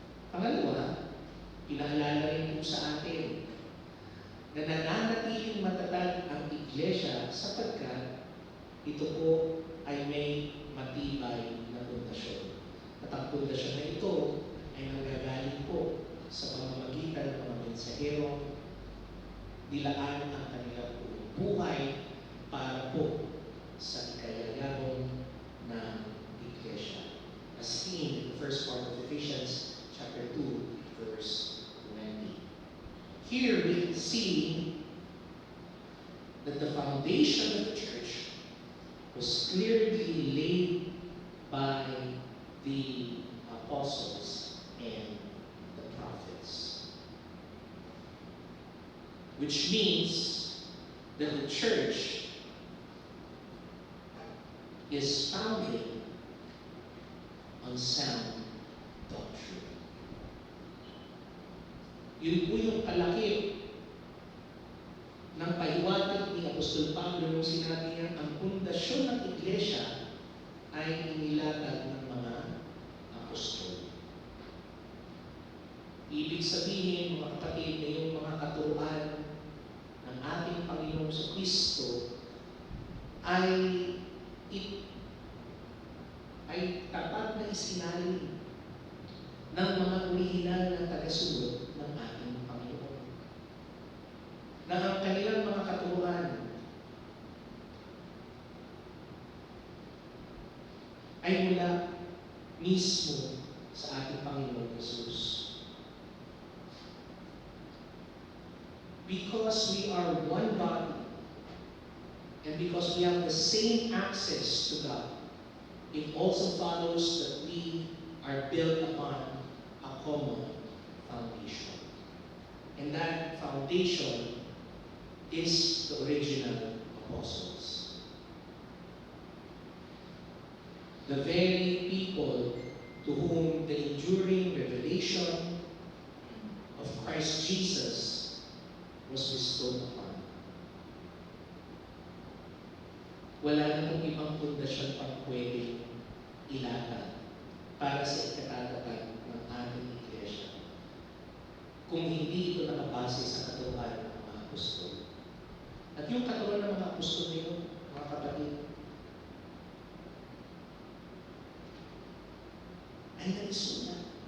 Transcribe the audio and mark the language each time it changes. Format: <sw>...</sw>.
<tl>Pangalawa, pinaalala rin po sa atin na nananatiling matatag ang iglesia sapagkat ito po ay may matibay na pundasyon. At ang pundasyon na ito ay nanggagaling po sa pamamagitan ng mga mensaherong nilaan ang kanilang buhay para po sa ikayayabong ng iglesia.</tl> <en>As seen in the first part of Ephesians chapter 2, verse 20. Here we can see that the foundation of the church was clearly laid by the apostles and the prophets. Which means that the church is founded on sound doctrine.</en> <tl>Yun po yung kalakip ng paliwanag ni Apostol Pablo nung sinabi niya, ang pundasyon ng iglesia ay inilatag ng mga apostol. Ibig sabihin, mga kapatid, na yung mga katuruan ng ating Panginoong Kristo ay tapat na isinalin ng mga orihinal na tagasunod ng ating Panginoon. Na ang kanilang mga katuruan ay mula mismo sa ating Panginoon Jesus.</tl> <en>Because we are one body and because we have the same access to God, it also follows that we are built upon a common foundation. And that foundation is the original apostles. The very people to whom the enduring revelation of Christ Jesus was bestowed upon.</en> <tl>Wala na pong ibang pundasyon pang pwedeng ilatag para sa ikatatag ng ating iglesia kung hindi ito nakabase sa katuruan ng mga apostol. At yung katuruan ng mga apostol nito, mga kapatid, ay naisulat.</tl>